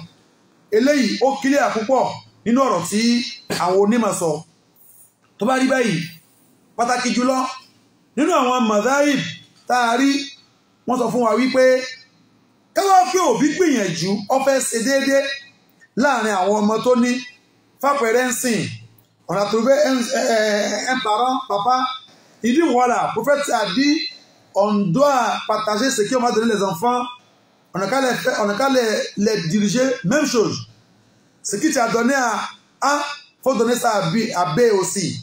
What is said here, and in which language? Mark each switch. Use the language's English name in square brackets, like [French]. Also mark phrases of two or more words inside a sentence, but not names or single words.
[Yoruba] eléyìí ó kílẹ̀ púpọ̀ nínú ọ̀rọ̀ tí àwọn onímọ̀ sọ. tó bá rí báyìí, pàtàkì jùlọ nínú àwọn madhaib tá a rí, wọ́n sọ fún wa wípé káwá pé òbí gbìyànjú ó fẹ́ ṣe déédéé láàrin àwọn ọmọ tó ní. fàpẹẹrẹ ń sìn, [French] on a trouvé un parent, papa, il dit voilà, prophète a dit on doit partager ce qu'on va donner les enfants, on n'a qu'à les diriger, même chose. Ce qui tu as donné à A, faut donner ça à B aussi.